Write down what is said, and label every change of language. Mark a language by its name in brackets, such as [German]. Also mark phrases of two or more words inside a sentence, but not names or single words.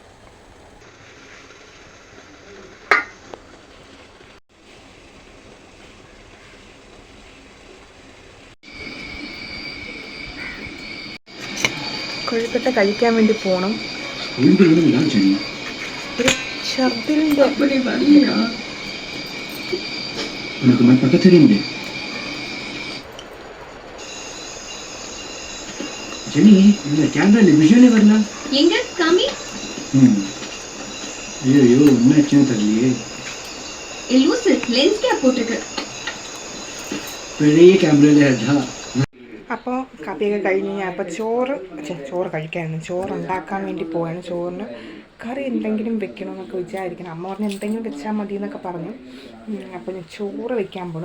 [Malayalam] കൊഴുക്കട്ട കഴിക്കാൻ വേണ്ടി പോകണം. ഒരു ഛർദിലിൻ്റെ [Hindi] तुम्हें पता चली मुझे [Tamil] ஜெனி இந்த கேமரால விஷுவலே வரல எங்க காமி ஐயோ என்னாச்சுன்னு தெரியலையே லூசு லென்ஸ் கேப் போட்டுருக்கு [Malayalam] പഴയ ക്യാമറയിലെ അതാ അപ്പോൾ കാപ്പിയൊക്കെ കഴിഞ്ഞ് ഞാൻ അപ്പോൾ ചോറ് കഴിക്കായിരുന്നു ചോറുണ്ടാക്കാൻ വേണ്ടി പോവാണ്. ചോറിന് കറി എന്തെങ്കിലും വെക്കണമെന്നൊക്കെ വിചാരിക്കണം. അമ്മ പറഞ്ഞ് എന്തെങ്കിലും വെച്ചാൽ മതി എന്നൊക്കെ പറഞ്ഞു. അപ്പോൾ ഞാൻ ചോറ് വെക്കാൻ പോകണം.